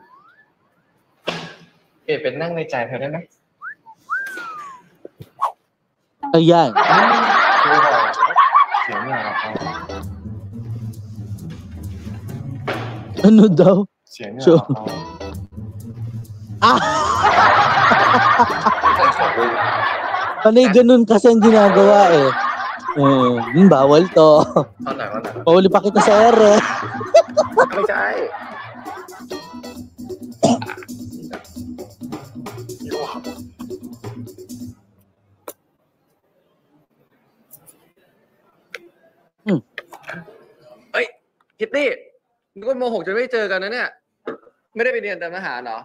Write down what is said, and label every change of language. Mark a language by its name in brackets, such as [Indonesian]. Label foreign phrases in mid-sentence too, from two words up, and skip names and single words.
[Thai] เปลี่ยนเป็นนั่งในใจเธอได้ไหม [Filipino] Ayan [Thai] เสียงเนี่ยครับ [Filipino] Ano daw? [Thai] เสียงเนี่ยครับ [Filipino] Panay ganun kasi ang ginagawa eh. Bawal to. Pauli pa kita sa R eh. [Thai] ไม่ใช่ เฮ้ยคิตตี้นึกว่าโม6จะไม่เจอกันนะเนี่ยไม่ได้ไปเรียนเตรียมทหารเหรอ